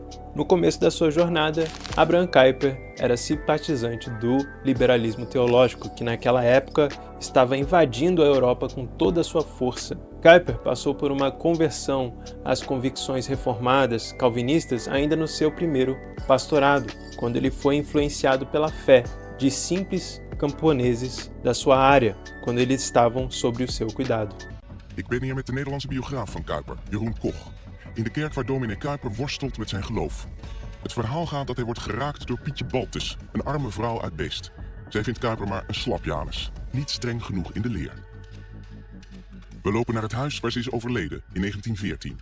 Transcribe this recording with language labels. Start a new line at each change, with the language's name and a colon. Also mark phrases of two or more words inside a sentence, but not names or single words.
Portuguese: No começo da sua jornada, Abraham Kuyper era simpatizante do liberalismo teológico, que naquela época estava invadindo a Europa com toda a sua força. Kuyper passou por uma conversão às convicções reformadas calvinistas ainda no seu primeiro pastorado, quando ele foi influenciado pela fé de simples camponeses da sua área, quando eles estavam sob o seu cuidado.
Dutch: Ik ben hier met de Nederlandse biograaf van Kuyper, Jeroen Koch, in de kerk waar dominee Kuyper worstelt met zijn geloof. Het verhaal gaat dat hij wordt geraakt door Pietje Baltus, een arme vrouw uit Beest. Zij vindt Kuyper maar een slapjanus, niet streng genoeg in de leer. We lopen naar het huis waar ze is overleden in 1914.